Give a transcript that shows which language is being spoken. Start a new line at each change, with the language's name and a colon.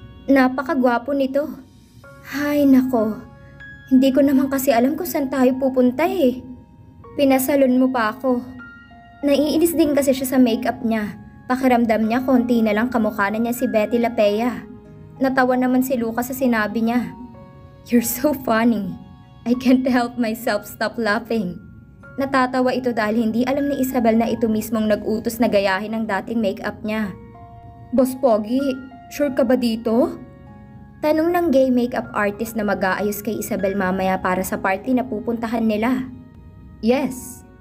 Filipino: Napakagwapo nito. Hay nako, hindi ko naman kasi alam kung saan tayo pupunta eh. Pinasalon mo pa ako. Naiinis din kasi siya sa makeup niya. Pakiramdam niya konti na lang kamukha na niya si Betty Lapea. Natawa naman si Lucas sa sinabi niya.
English: You're so funny. I can't help myself stop laughing.
Filipino: Natatawa ito dahil hindi alam ni Isabel na ito mismong nag-utos na gayahin ang dating makeup niya. Boss Pogi, sure ka ba dito? Tanong ng gay makeup artist na mag-aayos kay Isabel mamaya para sa party na pupuntahan nila. Yes.